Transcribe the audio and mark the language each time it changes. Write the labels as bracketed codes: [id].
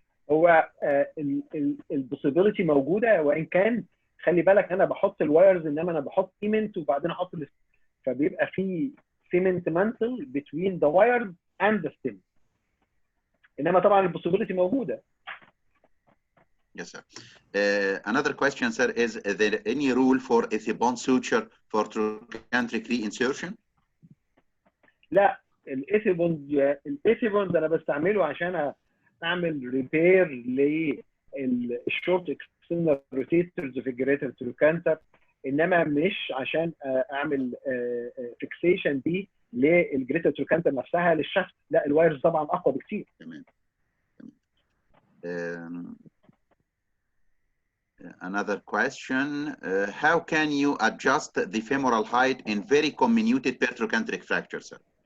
[ar] هو البوسيبيليتي موجوده، وان كان خلي بالك انا بحط الوايرز انما انا بحط سيمنت وبعدين احط فبيبقى في [en] cement mantle between the wires and the stem. [ar] انما طبعا البوسيبيليتي موجوده. [en] Yes, sir. Another question, sir, is there any rule for ethibond suture for trochantric reinsertion? [ar] لا، الايثيبوند انا بستعمله عشان اعمل ريبير للشورت اكسترنال روتيتورز في الجريتر تروكانتر، انما مش عشان اعمل فيكسيشن دي للجريتر تروكانتر نفسها للشفت. لا، الوايرز طبعا اقوى بكتير. تمام. [en] Another question, how can you adjust the femoral height in very comminuted trochanteric fracture, sir?